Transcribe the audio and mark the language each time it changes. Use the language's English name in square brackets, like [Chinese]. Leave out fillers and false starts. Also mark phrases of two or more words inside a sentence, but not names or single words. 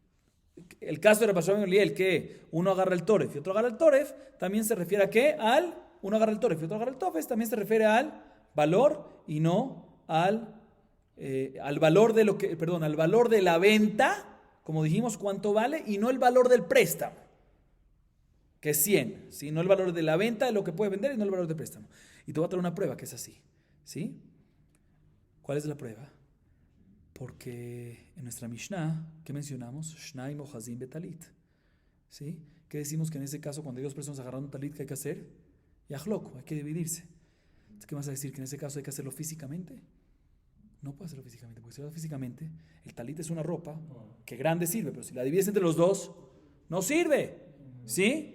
[Spanish] El caso de Rabbi Shimon ben Gamliel, que uno agarra el toref y otro agarra el toref, también se refiere a qué, uno agarra el toref y otro agarra el tofes, también se refiere al valor y no al valor de al valor de la venta, como dijimos, cuánto vale, y no el valor del préstamo, que es 100, ¿sí? No el valor de la venta de lo que puede vender y no el valor del préstamo. Y te voy a traer una prueba que es así, ¿sí? ¿Cuál es la prueba? Porque en nuestra Mishnah, ¿qué mencionamos? [Hebrew] שניים אוחזין בטלית, [Spanish] ¿sí? ¿Qué decimos? Que en ese caso, cuando hay dos personas agarrando un talit, ¿qué hay que hacer? Yahloco, hay que dividirse. ¿Qué vas a decir? ¿Que en ese caso hay que hacerlo físicamente? No puede hacerlo físicamente, porque si lo haces físicamente, el talit es una ropa que grande sirve, pero si la divides entre los dos, no sirve, ¿sí?